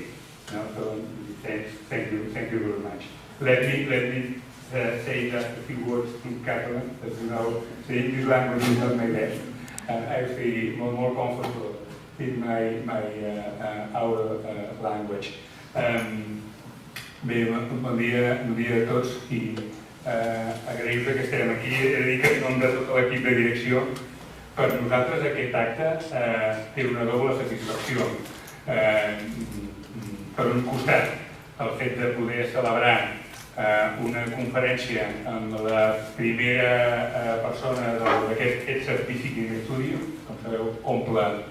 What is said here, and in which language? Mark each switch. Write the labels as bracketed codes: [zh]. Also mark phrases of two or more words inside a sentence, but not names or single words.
[en] So thank you very much. Let me say just a few words in Catalan. As you know, the English language is not my best. I feel more comfortable in our language. [ca] Bé, bon dia a tots i agrair-vos que estem aquí. He de dir que en nom de tot l'equip de direcció, per nosaltres aquest acte té una doble satisfacció. Per un costat, el fet de poder celebrar una conferència amb la primera persona d'aquest ETSAB Visiting Studio, com sabeu, obre